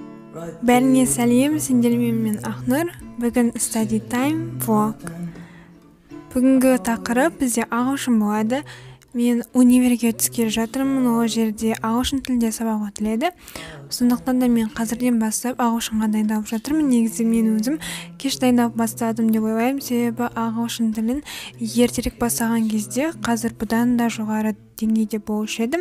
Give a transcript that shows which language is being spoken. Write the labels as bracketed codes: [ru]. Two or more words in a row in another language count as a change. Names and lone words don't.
[kk] Бәріңе сәлем, сендермен мен Ақнұр. Бүгін [en] study time vlog. [kk] Бүгінгі тақырып бізде ағылшын болады. Мен универге түскелі жатырмын, ол жерде ағылшын тілінде сабақ өтіледі. Сондықтан да мен қазірден бастап ағылшынға дайындалып жатырмын. Негізі мен өзім кеш дайындалып бастадым деп ойлаймын, себебі ағылшын тілін ертерек бастаған кезде қазір бұдан да жоғары деңгейде болушы едім.